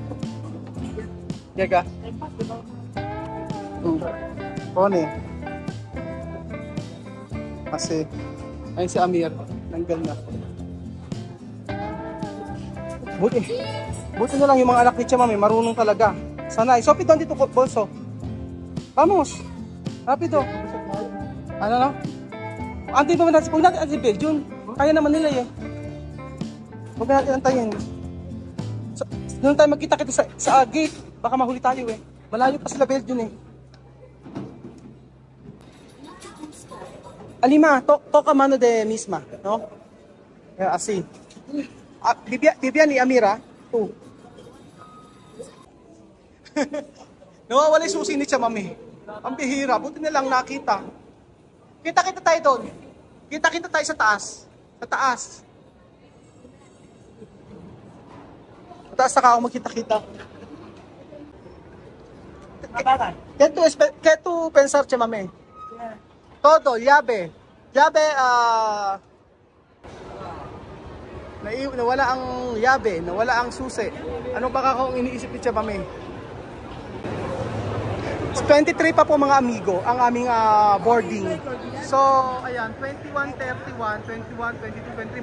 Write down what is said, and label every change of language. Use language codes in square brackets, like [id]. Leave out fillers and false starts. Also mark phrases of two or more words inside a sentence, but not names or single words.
[tl] Yagar. Pone. Kasi, ayun si Amir, nanggal na. Buti na lang yung mga anak ni Chamame, marunong talaga. Sanay. Sophie, doon dito, [es] bolso. Vamos. [tl] Rapido. Ano no? Antay pa natin. Huwag natin antin Belgium. Kaya naman nila eh. Huwag natin antayin. Doon tayo magkita-kita sa gate. Baka mahuli tayo eh. Malayo pa sila Belgium eh. Alima, [es] toca mano de misma, no? Así. Vivian y Amira. [tl] Nawawala yung susi ni Chamame. Ang bihira. Buti na lang nakita. Kita-kita tayo doon. Kita-kita tayo sa taas. Sa taas. Sa taas saka ako magkita-kita. [es] ¿Qué tú pensar, Chamame? Todo, llave. Llave, [tl] nawala ang llave, nawala ang susi. Ano baka kung iniisip ni Chamame? 23 pa po mga amigo ang aming boarding. So, ayan, 21, 31, 21, 22, 23.